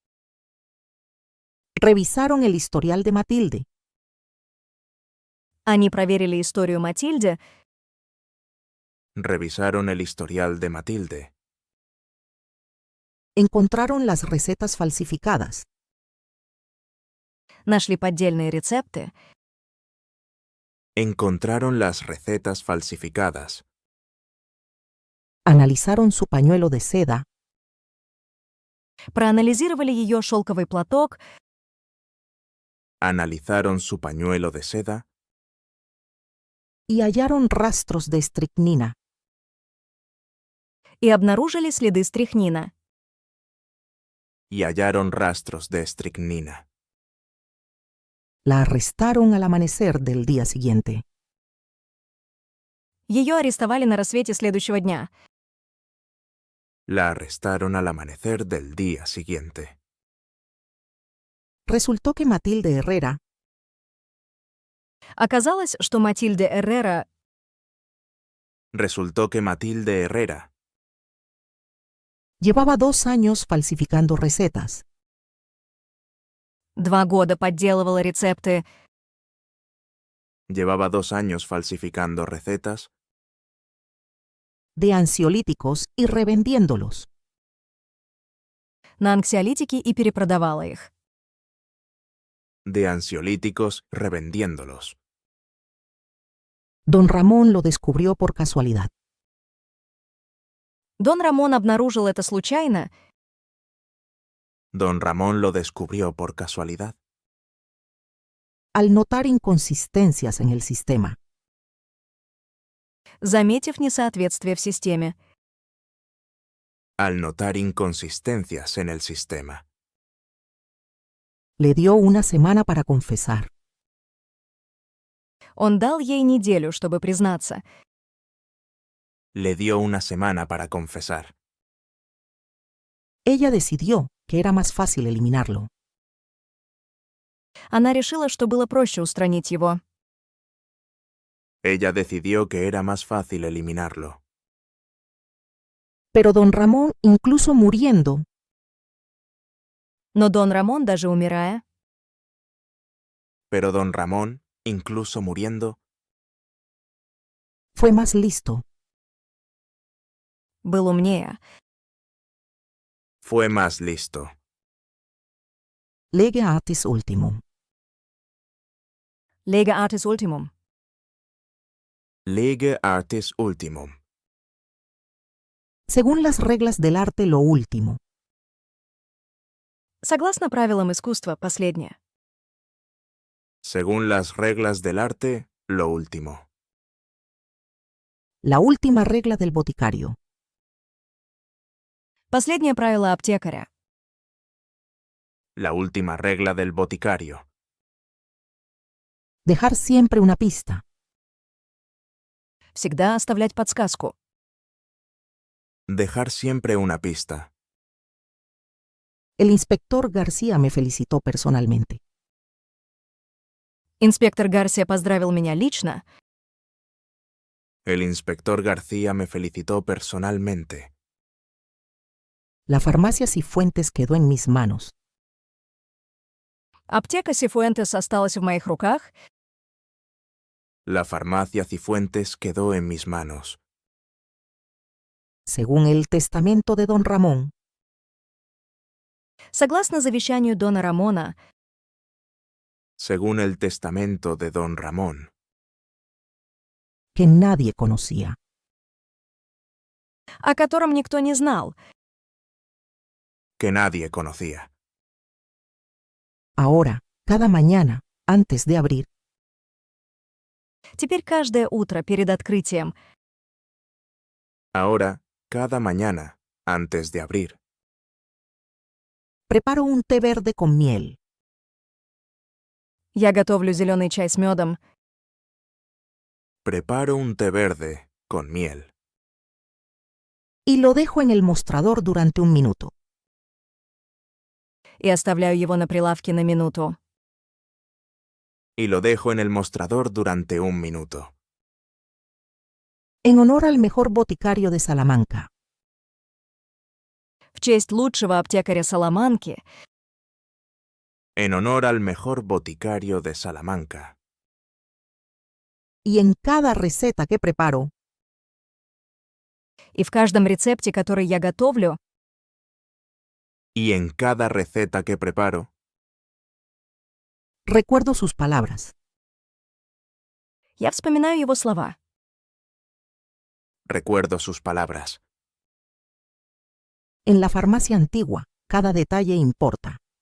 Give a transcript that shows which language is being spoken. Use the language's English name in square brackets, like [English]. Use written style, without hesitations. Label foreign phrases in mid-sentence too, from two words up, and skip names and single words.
[Spanish] Revisaron el historial de Matilde. [Russian] Они проверили историю Матильды, [Spanish] Revisaron el historial de Matilde. Encontraron las recetas falsificadas. [Russian] нашли поддельные рецепты, [Spanish] Encontraron las recetas falsificadas. Analizaron su pañuelo de seda. [Russian] проанализировали ее шелковый платок, [Spanish] Analizaron su pañuelo de seda Y hallaron rastros de estricnina. [Russian] и обнаружили следы стрихнина. [Spanish] y hallaron rastros de estricnina. La arrestaron al amanecer del día siguiente. [Russian] Ее арестовали на рассвете следующего дня. [Spanish] La arrestaron al amanecer del día siguiente. Resultó que Matilde Herrera [Russian] Оказалось, что Матильде Эррера [Spanish] Resultó que Matilde Herrera llevaba 2 años falsificando recetas [Russian] 2 года подделывала рецепты [Spanish] llevaba 2 años falsificando recetas de ansiolíticos y revendiéndolos. [Russian] на анксиолитики и перепродавала их. [Spanish] de ansiolíticos revendiéndolos. Don Ramón lo descubrió por casualidad. [Russian] Дон Рамон обнаружил это случайно [Spanish] Don Ramón lo descubrió por casualidad al notar inconsistencias en el sistema. [Russian] заметив несоответствие в системе. [Spanish] al notar inconsistencias en el sistema. Le dio una semana para confesar. [Russian] Он дал ей неделю, чтобы признаться. [Spanish] Le dio una semana para confesar. Ella decidió que era más fácil eliminarlo. [Russian] Она решила, что было проще устранить его. [Spanish] Ella decidió que era más fácil eliminarlo. Pero don Ramón, incluso muriendo, [Russian] Но Дон Рамон, даже умирая, [Spanish] Pero don Ramón, incluso muriendo, fue más listo. [Russian] был умнее. [Spanish] fue más listo. [Latin] Lege artis ultimum. Lege artis ultimum. Lege artis ultimum. [Spanish] Según las reglas del arte, lo último. [Russian] Согласно правилам искусства, последнее. [Spanish] Según las reglas del arte, lo último. La última regla del boticario. [Russian] Последнее правило аптекаря. [Spanish] La última regla del boticario. Dejar siempre una pista. [Russian] Всегда оставлять подсказку. [Spanish] Dejar siempre una pista. El inspector García me felicitó personalmente. [Russian] Инспектор Гарсия поздравил меня лично. [Spanish] El inspector García me felicitó personalmente. La farmacia Cifuentes quedó en mis manos. [Russian] Аптека Сифуэнтес осталась в моих руках. [Spanish] La farmacia Cifuentes quedó en mis manos. Según el testamento de don Ramón, [Russian] Согласно завещанию Дона Рамона, [Spanish] Según el testamento de don Ramón, que nadie conocía. [Russian] о котором никто не знал. [Spanish] que nadie conocía. Ahora, cada mañana, antes de abrir, [Russian] Теперь каждое утро перед открытием [Spanish] Ahora, cada mañana, antes de abrir, preparo un té verde con miel. [Russian] я готовлю зеленый чай с медом [Spanish] preparo un té verde con miel Y lo dejo en el mostrador durante 1 minuto. [Russian] и оставляю его на прилавке на минуту. [Spanish] y lo dejo en el mostrador durante 1 minuto. En honor al mejor boticario de Salamanca. [Russian] В честь лучшего аптекаря Саламанки [Spanish] En honor al mejor boticario de Salamanca. Y en cada receta que preparo, [Russian] и в каждом рецепте, который я готовлю, [Spanish] Y en cada receta que preparo, recuerdo sus palabras. [Russian] я вспоминаю его слова. [Spanish] recuerdo sus palabras. En la farmacia antigua, cada detalle importa.